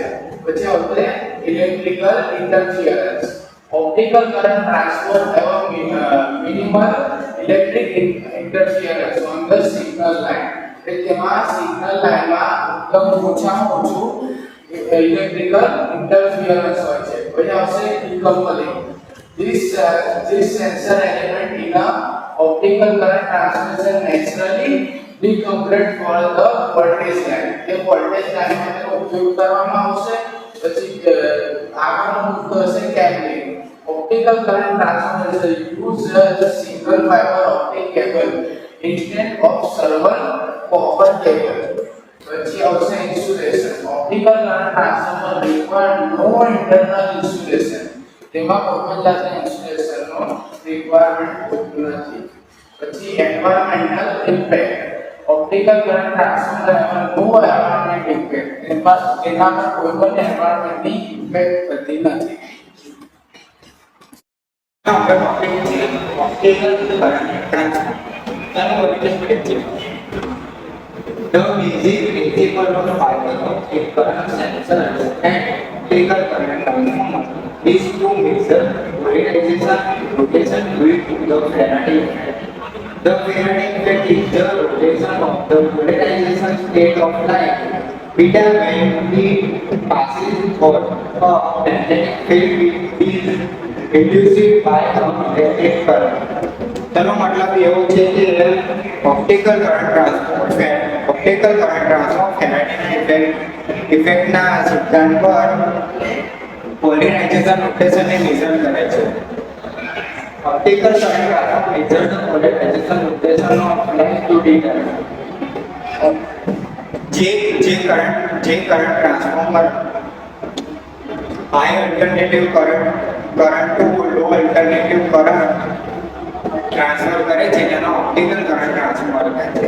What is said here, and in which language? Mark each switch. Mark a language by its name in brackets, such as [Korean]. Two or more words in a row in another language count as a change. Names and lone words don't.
[Gujarati] પછી આપણે [English] electrical interference optical current transformer એવો minimal electric interference on the signal line. [Gujarati] એટલે તેમાં સિગ્નલ લાઇનમાં એકદમ ઓછામાં ઓછું [English] electrical interference [Gujarati] હોય છે. પછી આવશે decoupling. [English] This sensor element in a optical current transmission naturally decoupled for the voltage line. [Gujarati] એ [English] voltage line [Gujarati] માટે ઉપયોગ કરવામાં આવશે. પછી આગળનો મુદ્દો હશે cabling. [English] Optical current transformer is used as a single fiber optic cable instead of several copper cable. [Gujarati] પછી આવશે insulation. [English] Optical current transformer require no internal insulation. [Gujarati] તેમાં કોઈ જાતના ઇન્સ્યુલેશનનો રિક્વાયરમેન્ટ હોતું નથી. પછી [English] environmental impact optical current transformer [Gujarati] એમાં [English] no environment impact [Gujarati] તેના પર કોઈ પણ એન્વાયરમેન્ટની ઇમ્પેક્ટ થતી નથી. આપણે ટોપિક છે [English] optical current transformer. [Gujarati] ચાલો હવે સમજીએ. [English] The basic principle of fiber optic current sensor and optical current transformer is to measure polarization and rotation due to the Faraday effect. The Faraday effect is the rotation of the polarization state of light beta when it passes through a magnetic field is induced by a magnetic current. [Gujarati] તેનો મતલબ એવો છે કે [English] optical current transformer [Gujarati] ફેરાડે ઇફેક્ટના સિદ્ધાંત પર પોલરાઇઝેશન રોટેશનને મેઝર કરે છે. [English] optical current transformer measure the polarization rotation of light to determine જે current transformer high alternative current to low alternative current transfer [Gujarati] કરે છે તેનો [English] optical current transformer [Gujarati] કહે છે.